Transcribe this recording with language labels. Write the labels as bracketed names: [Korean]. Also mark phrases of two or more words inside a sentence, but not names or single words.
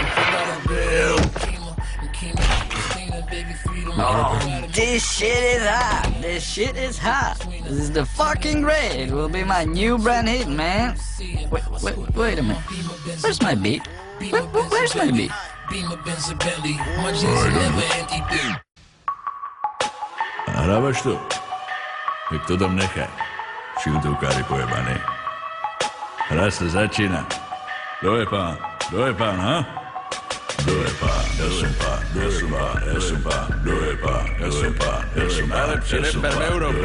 [English] I got a bill, Kima, Christina, baby, freedom. This shit is hot. This is the fucking great. It will be my new brand hit, man. Wait a minute. Where's my beat? Where's my beat? Beamer, Benz, and Bentley. My jeans are never empty. [Slovak] Hrávaš to? Tak to tam nechaj. Šiltovkári pojebaný. Hra sa začína. Kto je pán, ha? Kto je pán, ja som pán, kto je pán, ja som pán, kto je pán, ja som pán, ja som pán, najlepší reper v Európe.